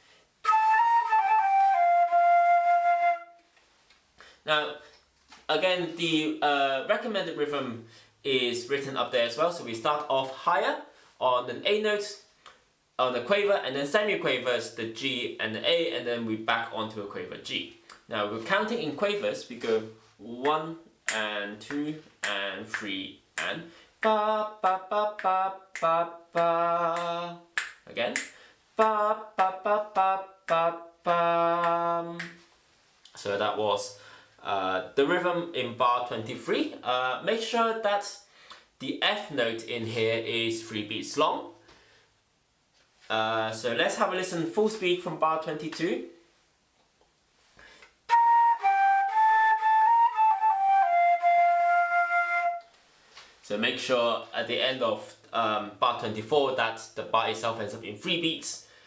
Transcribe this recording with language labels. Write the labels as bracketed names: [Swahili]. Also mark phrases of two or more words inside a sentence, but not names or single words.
[English] Now, again, the recommended rhythm is written up there as well. So we start off higher on an A note, on the quaver, and then semi-quavers, the G and the A, and then we back onto a quaver G. Now we're counting in quavers. We go 1 and 2 and 3 and ba ba ba ba ba ba. Again, ba ba ba ba ba ba. So that was the rhythm in bar 23. Make sure that the F note in here is 3 beats long. So let's have a listen full speed from bar 22. So make sure at the end of bar 24 that the bar itself ends up in 3 beats.